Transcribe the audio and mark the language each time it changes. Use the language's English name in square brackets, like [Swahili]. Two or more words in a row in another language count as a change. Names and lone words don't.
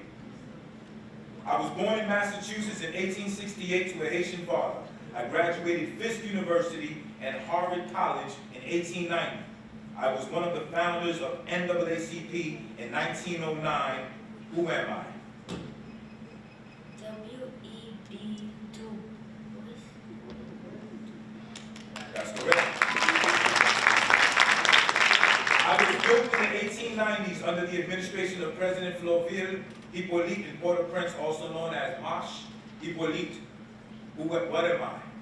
[English] I was born in Massachusetts in 1868 to a Haitian father. I graduated Fisk University and Harvard College in 1890. I was one of the founders of NAACP in 1909. Who am I? W.E.B. Du Bois. That's correct. I was built in the 1890s under the administration of President Floville Hippolyte in Port-au-Prince, also known as Marche Hippolyte. What am I?